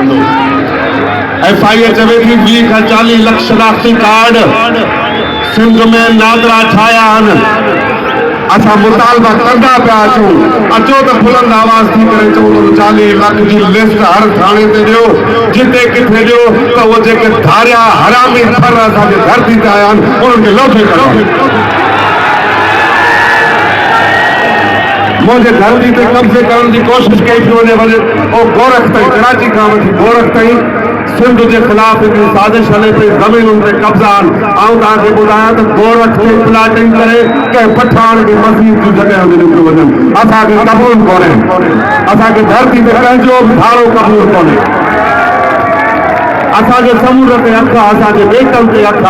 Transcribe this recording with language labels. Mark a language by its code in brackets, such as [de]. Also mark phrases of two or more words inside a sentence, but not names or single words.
[sd] FIA चवे थी 20 खां 40 लख शनाख़्ती कार्ड सिंध में नादरा ठाहिया आहिनि। असां मुतालबा कंदा पिया अचो त बुलंद आवाज़ थी करे चऊं त 40 लाख जी लिस्ट हर थाणे ते ॾियो, जिते किथे ॾियो त उहे जेके धारिया हरामी फर असांजे धरती ते आया आहिनि उन्हनि खे लोथे करो। [hi] मुझे धरती पे कब्जे करने की कोशिश [sd] कई थी वञे वञे और गोरख ताईं, कराची खां वठी गोरख ताईं [hi] सिंध के खिलाफ एक साजिश [sd] हले पई, ज़मीनुनि ते कब्ज़ा आहिनि। आऊं तव्हांखे ॿुधायां त गोरख ते प्लाटिंग करे कंहिं पठाण खे मस्जिद जूं जॻहियूं ॾिनियूं वञनि। असांखे क़बूल कोन्हे, असांखे धरती ते कंहिंजो बि धारो क़बूल कोन्हे। असांजे समुंड ते अख, असांजे ॿेटनि ते अख।